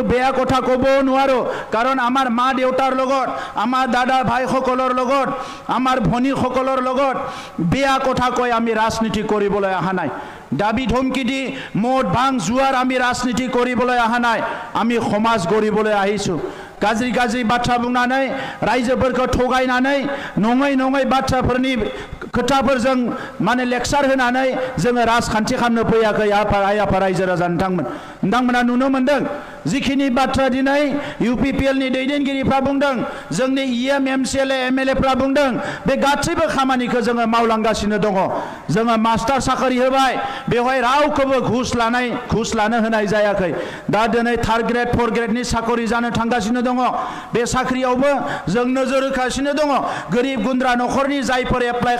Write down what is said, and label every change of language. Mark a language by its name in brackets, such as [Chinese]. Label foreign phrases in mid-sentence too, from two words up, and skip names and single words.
[Assamese] বেয়া কথা ক'বও নোৱাৰো কাৰণ আমাৰ মা দেউতাৰ লগত আমাৰ দাদা ভাইসকলৰ লগত আমাৰ ভনীসকলৰ লগত বেয়া কথা কয় আমি ৰাজনীতি কৰিবলৈ অহা নাই দাবী ধমকি দি মদ ভাং জুৱাৰ আমি ৰাজনীতি কৰিবলৈ অহা নাই আমি সমাজ গঢ়িবলৈ আহিছো [Bodo] गाज्रि गाज्रि बाथ्रा बुंनानै रायजोफोरखौ थगायनानै नङै नङै बाथ्राफोरनि खोथाफोरजों माने लेक्चार होनानै जोङो राजखान्थि खालामनो फैयाखै आइ आफा रायजो राजा नोंथांमोना नुनो मोनदों जिखिनि बाथ्रा दिनै UPPL नि दैदेनगिरिफ्रा बुंदों जोंनि EM MCLA MLA फ्रा बुंदों बे गासैबो खामानिखौ जोङो मावलांगासिनो दङ जोङो मास्टार साख्रि होबाय बेवहाय रावखौबो घुस लानो होनाय जायाखै दा दिनै 3rd ग्रेड 4th ग्रेडनि साख्रि जानो थांगासिनो दङ बे साख्रियावबो जों नोजोर होगासिनो दङ गोरिब गुन्द्रा नखरनि जायफोर एप्लाइ खालामनो